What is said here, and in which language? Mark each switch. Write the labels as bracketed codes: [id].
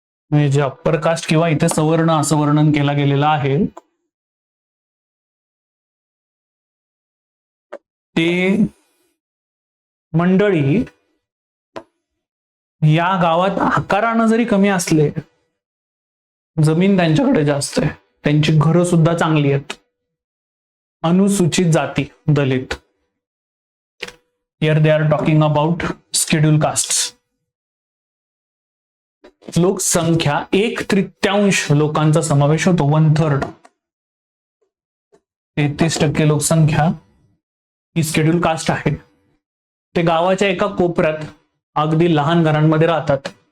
[mr] म्हणजे जे upper caste किंवा इथे सवर्ण असं वर्णन केला गेलेला आहे ते मंडळी या गावात आकारानं जरी कमी असले, जमीन त्यांच्याकडे जास्त आहे. त्यांची घरं सुद्धा चांगली आहेत. अनुसूचित जाती, दलित. [en] Here they are talking about scheduled castes. [mr] लोकसंख्या 1/3 लोकांचा समावेश होतो. 1/3. 33% लोकसंख्या ही शेड्यूल कास्ट आहे. ते गावाच्या एका कोपऱ्यात अगदी लहान घरांमध्ये राहतात.